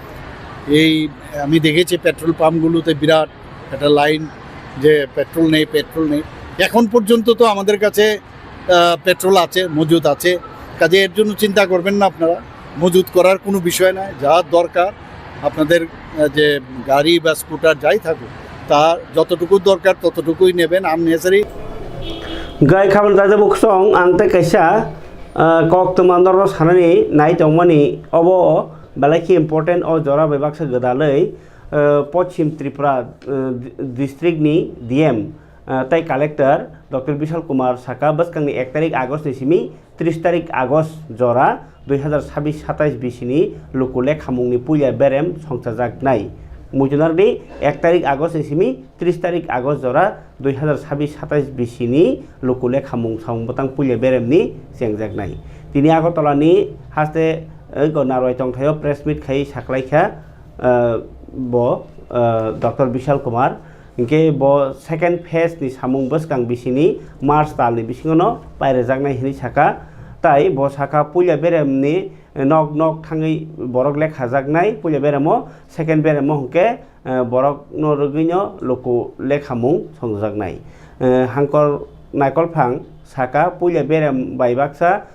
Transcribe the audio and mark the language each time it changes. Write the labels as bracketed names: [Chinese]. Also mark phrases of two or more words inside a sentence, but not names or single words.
[Bangla] এই আমি দেখেছি পেট্রোল পাম্পগুলোতে বিরাট একটা লাইন যে পেট্রোল নেই এখন পর্যন্ত তো আমাদের কাছে পেট্রোল আছে মজুদ আছে কাজে এর জন্য চিন্তা করবেন না আপনারা মজুদ করার কোনো বিষয় নাই যা দরকার আপনাদের যে গাড়ি বা স্কুটার যাই থাকুক তার যতটুকু দরকার ততটুকুই নেবেন আননেসারি [Kok Borok] গাই খাবার দাদা বুকসং আংতে কাইসা কক তোমান্দর সানানি নাই তংমানি অব বালাকি ইম্পর্টেন্ট অ জরা বেবাকসা গদাलै पश्चिम त्रिपुरा डिस्ट्रिक्टनि DM ताइ कालेक्टर डक्टर विशाल कुमार साका बसकांनि 1 तारिख आगस्ट निसिमी 30 तारिख आगस्ट जरा 2026-27 बिसिनि लुकुले खामुंनि पुलिया बेरेम संसाजाकनाय मुजुनारनि 1 तारिख आगस्ट निसिमी 30 तारिख आगस्ट जरा 2026-27 बिसिनि लुकुले खामुं सावबतां पुलिया बेरेमनि जेंजाकनाय तिनि आगरतलानि हास्ते नारय तंथायाव [English] press meet [Kok Borok] खाइ साख्लायखा bo Dr. Vishal Kumar inke bo [English] second phase [Kok Borok] ni samung bosgang bisini March tal ni bisingono pairajaknai hini saka tai bo saka pulia berem ni nok thangai borok lekhajaknai pulia beremo second beremo hke borok no rogino loko lekhamung songjaknai hangkor naikol phang saka pulia berem baibaksa